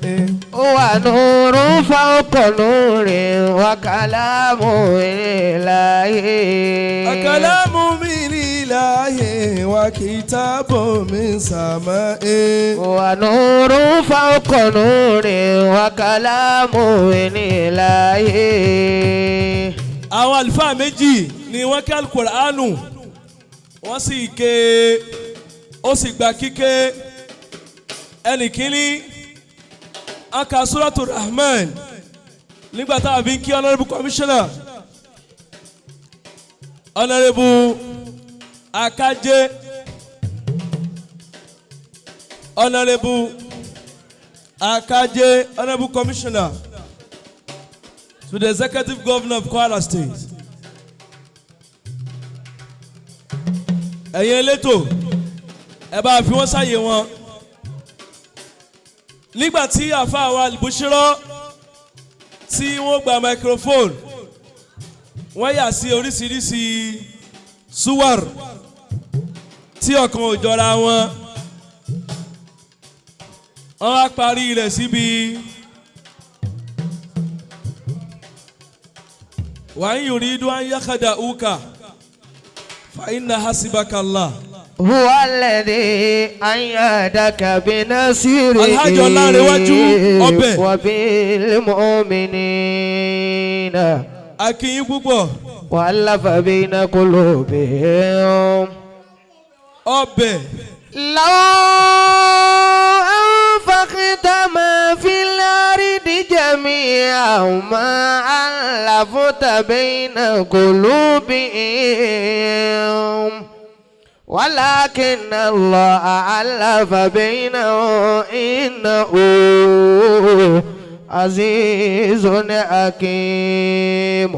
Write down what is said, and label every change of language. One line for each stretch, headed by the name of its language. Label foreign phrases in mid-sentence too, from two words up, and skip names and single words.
Arabic: هو نور فوق نور وكلام من إله وكلام من إله وكتاب من سماء ونور فوق نور وكلام من إله.
Yoruba: àwọn àlùfáà méjì ni wọ́n ké Al-Qur'anu wọ́n sì ké ó sì gba kíké ẹnì kínní aka Suratu Rahman nígbà tá a fi ń kí
English: honourable commissioner honourable Akaje honourable Akaje honourable commissioner to the executive governor of Kwara State.
Yoruba: ẹ̀yin elétò ẹ bá fi wọ́n sáyé wọn. nígbà tí àfáà wa Al-Bushra tí wọ́n gba microphone wọ́n yà sí oríṣiríṣi suwar tí ọ̀kan ò jọra wọn. wọ́n wá parí rẹ̀ síbi wa
Arabic: إن يريدوا أن يخدعوك فإن حسبك الله. هو الذي أيدك بنصره
Yoruba: Alhaji Ọlárewájú ọbẹ̀
Arabic: وبالمؤمنين
Yoruba: akínyìn púpọ̀
Arabic: وألف بين قلوبهم
Yoruba: ọbẹ̀
Arabic: لو أنفقت ما في الأرض جميعا ما ألفت بين قلوبهم ولكن الله ألف بينهم إنه عزيز حكيم.